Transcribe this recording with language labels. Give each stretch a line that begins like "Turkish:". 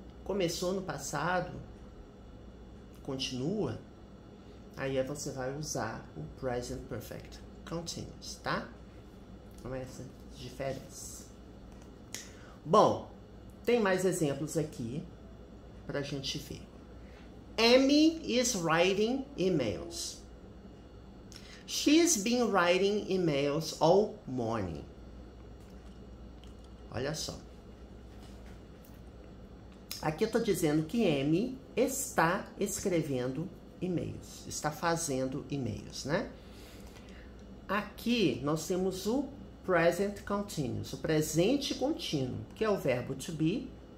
Portuguese: Começou no passado, continua, aí você vai usar o present perfect continuous, tá? Então, essa diferença. Bom, tem mais exemplos aqui pra gente ver.
English: Amy is writing emails. She's been writing emails all morning.
Portuguese: Olha só. Aqui eu tô dizendo que Amy está escrevendo e-mails, está fazendo e-mails, né? Aqui nós temos o present continuous, o presente contínuo, que é o verbo to be.